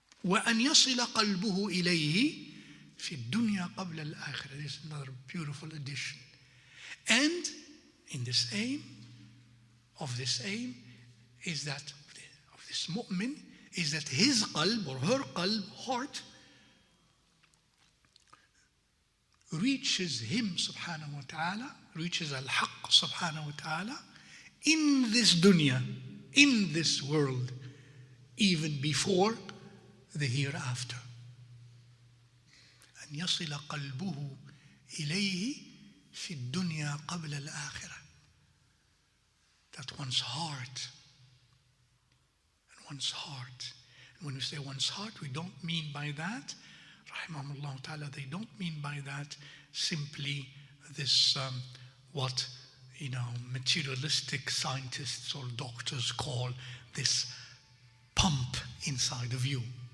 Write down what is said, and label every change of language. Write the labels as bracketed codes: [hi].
[ar] وَأَنْ يَصِلَ قَلْبُهُ إِلَيْهِ في الدنيا قبل الآخرة. [en] This is another beautiful addition. And in this aim, of this mu'min, is that his qalb or her qalb, heart, reaches Him subhanahu wa ta'ala, reaches al-haqq subhanahu wa ta'ala in this dunya, in this world, even before the hereafter. [ar] يصل قلبه إليه في الدنيا قبل الآخرة. [en] That one's heart. And when we say one's heart, we don't mean by that, rahimahumullah ta'ala, they don't mean by that simply this, what, materialistic scientists or doctors call this pump inside of you.